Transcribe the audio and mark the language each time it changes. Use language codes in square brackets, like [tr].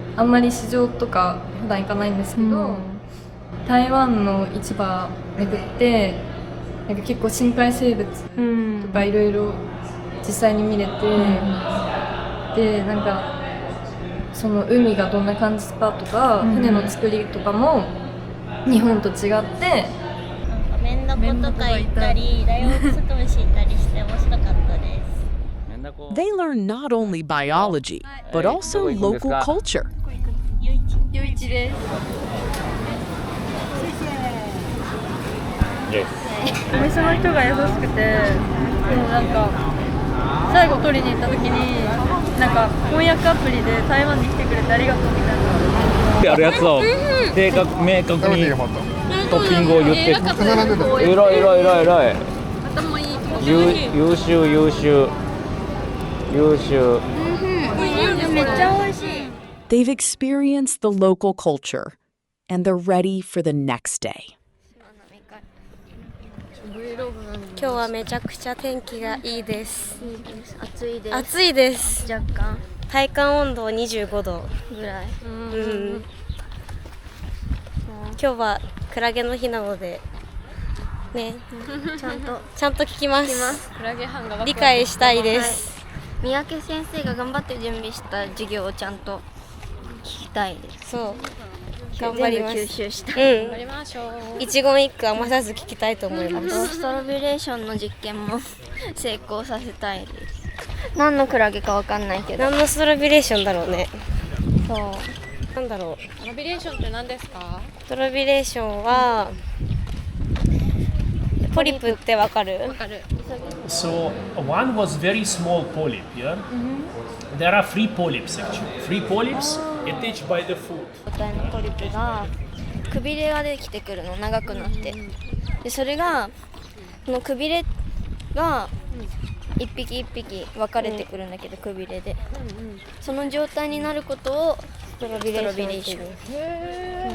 [ja] あんまり市場とか普段行かないんですけど、台湾の市場巡ってなんか結構深海生物とかいろいろ実際に見れて、でなんかその海がどんな感じかとか、船の作りとかも日本と違って。メンダコとか行ったり、ライオンツクムシ行ったりして面白かったです。 [en] They learn not only biology, but also local culture. [ja] 夜市です。お店の人が優しくて、なんか最後取りに行った時になんか翻訳アプリで台湾に来てくれてありがとうみたいな。あるやつを明確にトッピングを言って、偉い。優秀。めっちゃ美味しい。 [en] They've experienced the local culture, and they're ready for the next day. [ja] 今日はめちゃくちゃ天気がいいです。暑いです。暑いです。若干体感温度25度ぐらい。今日はクラゲの日なのでね、ちゃんと聞きます。クラゲ班が理解したいです。三宅先生が頑張って準備した授業をちゃんと聞きたいです。そう。頑張ります。全部吸収した。頑張りましょう。一言一句余さず聞きたいと思います。ストロビレーションの実験も成功させたいです。何のクラゲかわかんないけど。何のストロビレーションだろうね。そう。なんだろう。ストロビレーションって何ですか？ストロビレーションはポリプってわかる？わかる。 [en] So one was very small polyp here. There are 3 polyps actually. 3 polyps attached by the food. [ja] 個体のポリプがくびれができてくるの、長くなって。でそれがこのくびれが一匹一匹分かれてくるんだけど、くびれで、その状態になることをストロビレーション。